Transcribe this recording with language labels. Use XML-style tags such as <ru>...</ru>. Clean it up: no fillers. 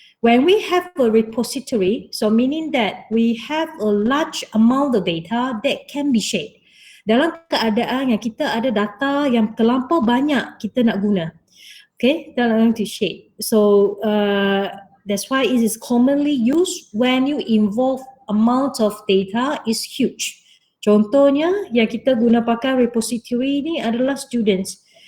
<en>When we have a repository, so meaning that we have a large amount of data that can be shared.</en> <ms>Dalam keadaan yang kita ada data yang terlampau banyak kita nak guna.</ms> <en>Okay, dalam to share. So that's why it is commonly used when you involve amount of data is huge.</en> <ms>Contohnya yang kita guna pakai repository ni adalah students.</ms>